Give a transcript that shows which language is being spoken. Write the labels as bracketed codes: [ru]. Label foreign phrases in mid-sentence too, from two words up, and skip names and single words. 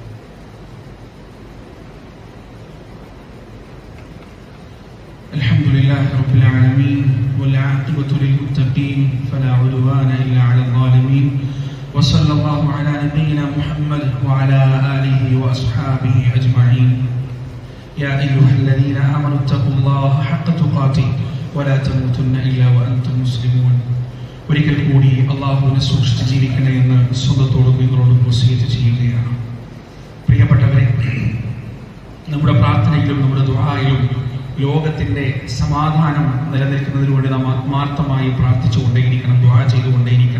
[ar] الحمد لله لله رب العالمين والعاقبة للمتقين فلا عدوان إلا على الظالمين وصلى الله على نبينا محمد وعلى آله وأصحابه أجمعين يا أيها الذين آمنوا اتقوا الله حق تقاته ولا تموتن إلا وأنتم مسلمون. [ml] ഒരിക്കൽ കൂടി അള്ളാഹുവിനെ സൂക്ഷിച്ച് ജീവിക്കണേ എന്ന് സ്വന്തത്തോടും നിങ്ങളോടും വസിയത്ത് ചെയ്യുകയാണ്. പ്രിയപ്പെട്ടവരെ, നമ്മുടെ പ്രാർത്ഥനയിലും നമ്മുടെ ദുആയിലും ലോകത്തിന്റെ സമാധാനം നിലനിൽക്കുന്നതിന് വേണ്ടി നാം ആത്മാർത്ഥമായി പ്രാർത്ഥിച്ചുകൊണ്ടേയിരിക്കണം, ദുആ ചെയ്തുകൊണ്ടേയിരിക്കണം.